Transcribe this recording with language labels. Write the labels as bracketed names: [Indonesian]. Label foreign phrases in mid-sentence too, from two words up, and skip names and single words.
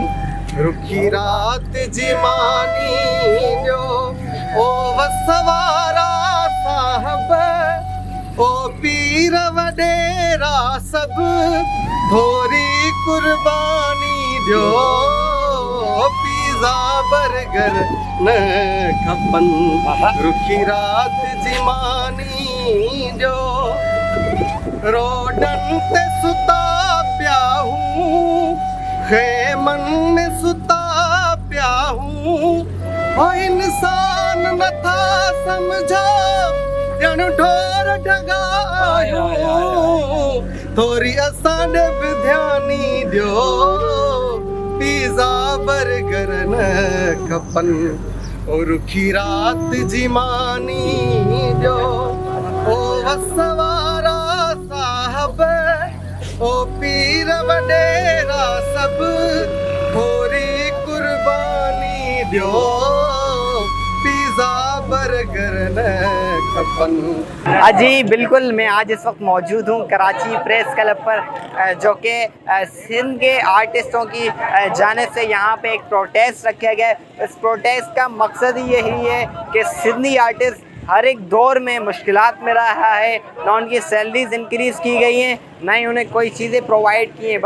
[Sindhi] रुखी रात जिमानी जो ओ वसवारा साहब ओ पीर वडेरा सब थोरी कुर्बानी दो [English] pizza burger [Sindhi] न खपन। रुखी रात जिमानी जो रोडन ते सुता पिया हूँ खेमन में सुता पिया हूँ ओ इंसान न था समझा ॼण ढोर ढगायो थोरी असांॾे बि ध्यानी ॾियो [English] pizza burger [Sindhi] न खपनि ओ रुखी रात जी मानी ॾियो ओ वसवारा साहब ओ पीर वडेरा सब थोरी कुर्बानी ॾियो पिज़्ज़ा बर्गर न खपनि। [Urdu] جی بالکل، میں آج اس وقت موجود ہوں کراچی پریس کلب پر، جو کہ سندھ کے آرٹسٹوں کی جانب سے یہاں پہ ایک پروٹیسٹ رکھا گیا ہے. اس پروٹیسٹ کا مقصد ہی یہی ہے کہ سندھی آرٹسٹ ہر ایک دور میں مشکلات میں رہا ہے، نہ ان کی [English] salaries increase [Urdu] کی گئی ہیں، نہ ہی انہیں کوئی چیزیں پروائیڈ کی ہیں.